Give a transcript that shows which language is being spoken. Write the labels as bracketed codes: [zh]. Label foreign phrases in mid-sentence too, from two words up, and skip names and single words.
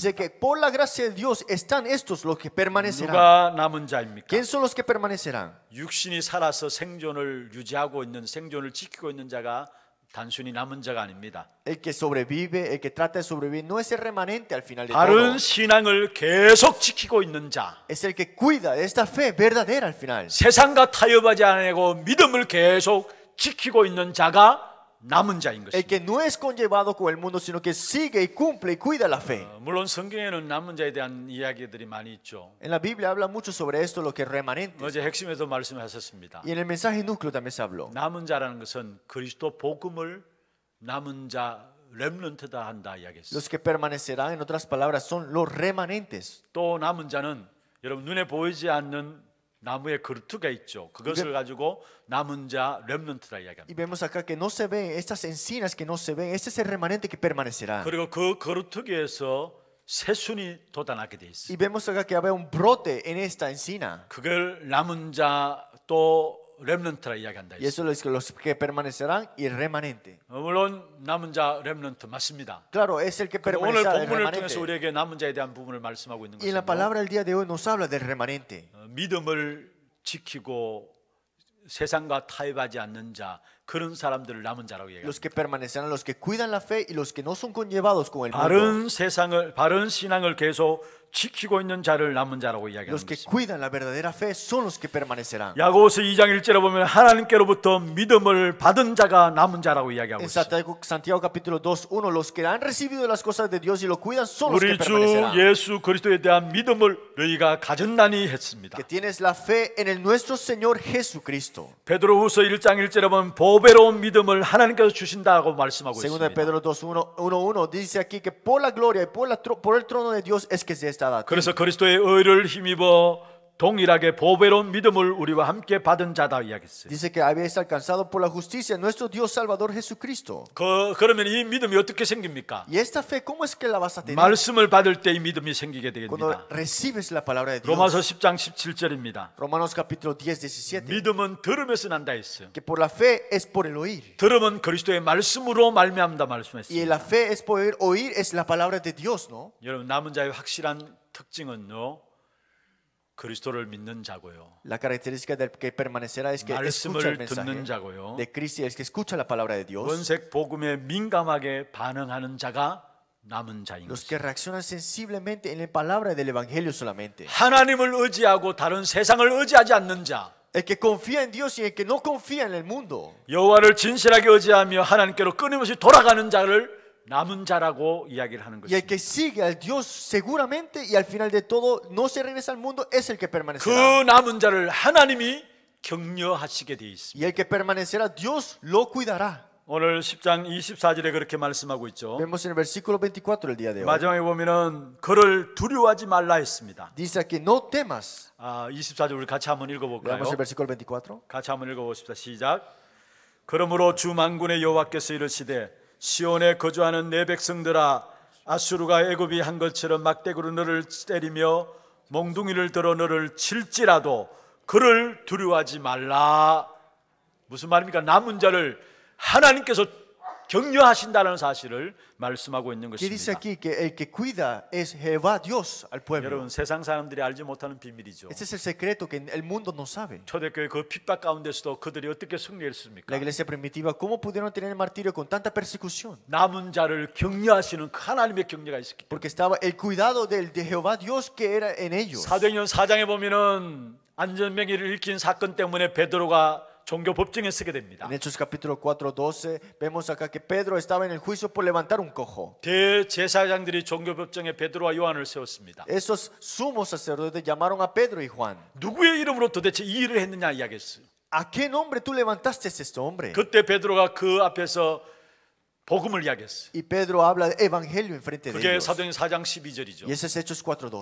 [es] Dice que por la gracia de Dios están estos los que permanecerán. [ko] 누가 남은 자입니까? [es] ¿Quién son los que permanecerán? [ko] 육신이 살아서 생존을 유지하고 있는 생존을 지키고 있는 자가 단순히 남은 자가 아닙니다. [es] El que sobrevive, el que trata de sobrevivir, no es el remanente al final de [ko] 바른 [es] todo. [ko] 신앙을 계속 지키고 있는 자. [es] Es el que cuida de esta fe verdadera al final. [ko] 세상과 타협하지 않고 믿음을 계속 지키고 있는 자가 남은 자인 [es] El [ko] 것입니다. [es] que no es conllevado con el mundo, sino que sigue y cumple y cuida la fe. [ko] 물론 성경에는 남은 자에 대한 이야기들이 많이 있죠. [es] En la Biblia habla mucho sobre esto, lo que es remanente. [ko] 어제 핵심에도 말씀하셨습니다. [es] Y en el mensaje núcleo también se habló. [ko] 남은 자라는 것은 그리스도 복음을 남은 자 렘넌트다 한다 이야기했어요. [es] Los que permanecerán, en otras palabras, son los remanentes. [ko] 또 남은 자는 여러분 눈에 보이지 않는 나무의 그루트가 있죠. 그것을 가지고 남은 자 렘넌트다 [es] Y [ko] 이야기합니다. [es] vemos acá que no se ven, estas encinas que no se ven, este es el remanente que permanecerá. [ko] 그리고 그 그루트기에서 새순이 돋아나게 돼 있어요. [es] Y vemos acá que habrá un brote en esta encina. [ko] 그걸 남은 자 또 렘넌트라 이야기한다. [es] Y eso es los que permanecerán y el remanente. [ko] 물론 남은 자 렘넌트 맞습니다. [es] Claro, es el que [ko] 근데 오늘 [es] permanecerá, el [ko] 본문을 [es] remanente. [ko] 통해서 우리에게 남은 자에 대한 부분을 말씀하고 있는 [es] Y en la [ko] 것은 [es] palabra del día de hoy nos habla del remanente. [ko] 믿음을 지키고 세상과 타협하지 않는 자 그런 사람들을 남은 자라고 얘기합니다. [es] Los que permanecerán, los que cuidan la fe y los que no son conllevados con el mundo. [ko] 바른 세상을 바른 신앙을 계속 지키고 있는 자를 남은 자라고 이야기하는 [es] Los que [ko] 것입니다. [es] cuidan la verdadera fe son los que permanecerán. [ko] 야고보서 2장 1절에 보면 하나님께로부터 믿음을 받은 자가 남은 자라고 이야기하고 [es] En [ko] 있습니다. [es] Santiago capítulo 2:1, los que han recibido las cosas de Dios y lo cuidan son los que [ko] 우리 주 [es] permanecerán. [ko] 예수 그리스도에 대한 믿음을 너희가 가졌나니 했습니다. [es] Que tienes la fe en el nuestro Señor Jesucristo. [ko] 베드로후서 1장 1절에 보면 보배로운 믿음을 하나님께서 주신다고 말씀하고 [es] Segunda de [ko] 있습니다. [es] Pedro 2:1 dice aquí que por la gloria y por el trono de Dios es que se está dando. [ko] 그래서 그리스도의 의를 힘입어 동일하게 보배로운 믿음을 우리와 함께 받은 자다 이야기했어요. [es] Dice que habéis alcanzado por la justicia nuestro Dios Salvador Jesucristo. [ko] 그러면 이 믿음이 어떻게 생깁니까? [es] Y esta fe, ¿cómo es que la vas a tener? [ko] 말씀을 받을 때 이 믿음이 생기게 [es] Cuando [ko] 되겠습니다. [es] recibes la palabra de Dios. [ko] 로마서 10장 17절입니다. [es] Romanos capítulo 10:17. [ko] 믿음은 들음에서 난다 했어요. [es] Que por la fe es por el oír. [ko] 들음은 그리스도의 말씀으로 말미암다 [es] Y [ko] 말씀했습니다. [es] la fe es por oír es la palabra de Dios, ¿no? [ko] 여러분 남은 자의 확실한 특징은요. 그리스도를 믿는 자고요. [es] La característica del que permanecerá es que escucha el [ko] 말씀을 듣는 [es] mensaje [ko] 자고요. [es] de Cristo, es que escucha la palabra de Dios. [ko] 원색 복음에 민감하게 반응하는 자가 남은 자인 [es] Los [ko] 것입니다. [es] que reaccionan sensiblemente en la palabra del Evangelio solamente. [ko] 하나님을 의지하고 다른 세상을 의지하지 않는 자, [es] El que confía en Dios y el que no confía en el mundo. [ko] 여호와를 진실하게 의지하며 하나님께로 끊임없이 돌아가는 자를 남은 자라고 이야기를 하는 [es] Y el que [ko] 것입니다. [es] sigue al Dios seguramente y al final de todo no se regresa al mundo es el que [ko] 그 [es] permanecerá. [ko] 남은 자를 하나님이 격려하시게 되어 있습니다. [es] Y el que permanecerá, Dios lo cuidará. [ko] 오늘 10장 24절에 그렇게 말씀하고 있죠. [es] Vemos en el versículo 24 el día de hoy. [ko] 마지막에 보면은 그를 두려워하지 말라 했습니다. [es] Dice aquí, no temas. [ko] 24절 우리 같이 한번 읽어볼까요? [es] Leamos el versículo 24. [ko] 같이 한번 읽어봅시다. 시작. 그러므로 주 만군의 여호와께서 이르시되 시온에 거주하는 내 백성들아, 아수르가 애굽이 한 것처럼 막대기로 너를 때리며 몽둥이를 들어 너를 칠지라도 그를 두려워하지 말라. 무슨 말입니까? 남은 자를 하나님께서 격려하신다는 사실을 말씀하고 있는 [es] ¿Qué dice [ko] 것입니다. [es] aquí? Que el que cuida es Jehová Dios al pueblo. [ko] 여러분, 세상 사람들이 알지 못하는 비밀이죠. [es] Este es el secreto que el mundo no sabe. [ko] 초대교회 그 핍박 가운데서도 그들이 어떻게 승리했습니까? [es] La iglesia primitiva, ¿cómo pudieron tener el martirio con tanta persecución? [ko] 남은 자를 격려하시는 그 하나님의 격려가 있었기 때문에. [es] Porque estaba el cuidado de Jehová Dios que era en ellos. [ko] 사도행전 4장에 보면은 안전병기를 일으킨 사건 때문에 베드로가 종교 법정에 서게 됩니다. [es] En Hechos capítulo 4:12 vemos acá que Pedro estaba en el juicio por levantar un cojo. [ko] 대제사장들이 종교 법정에 베드로와 요한을 세웠습니다. [es] Esos sumos sacerdotes llamaron a Pedro y Juan. [ko] 누구의 이름으로 도대체 이 일을 했느냐 이야기했어요. [es] ¿A qué nombre tú levantaste este hombre? [ko] 그때 베드로가 그 앞에서 복음을 이야기했어요. [es] Y Pedro habla de evangelio enfrente de [ko] 그게 [es] ellos. [ko] 사도행전 4장 12절이죠. [es] Y ese es Hechos 4:12.